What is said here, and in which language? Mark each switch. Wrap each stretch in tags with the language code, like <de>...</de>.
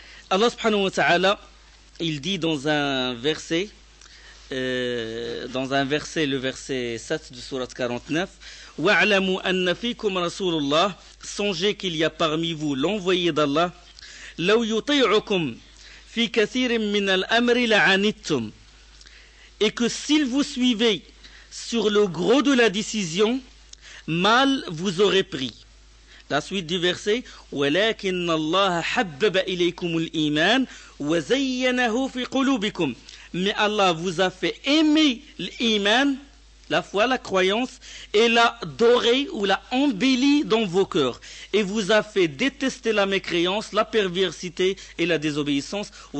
<fr>Allah subhanahu wa ta'ala, il dit dans un verset, le verset 7 de Sourate 49,</fr> <ar>وَاعْلَمُوا أَنَّ فِيكُمْ رَسُولُ اللَّهِ.</ar> <fr>Songez qu'il y a parmi vous l'envoyé d'Allah.</fr> <ar>لو يطيعكم في كثير من الأمر لعنتم.</ar> <fr>Et que s'il vous suivait sur le gros de la décision, mal vous aurez pris. La suite du verset,</fr> <ar>ولكن الله حبب إليكم الإيمان وزينه في قلوبكم.</ar> <fr>Mais Allah vous a fait aimer l'iman, la foi, la croyance, et l'a doré ou l'a embelli dans vos cœurs. Et vous a fait détester la mécréance, la perversité et la désobéissance.</fr>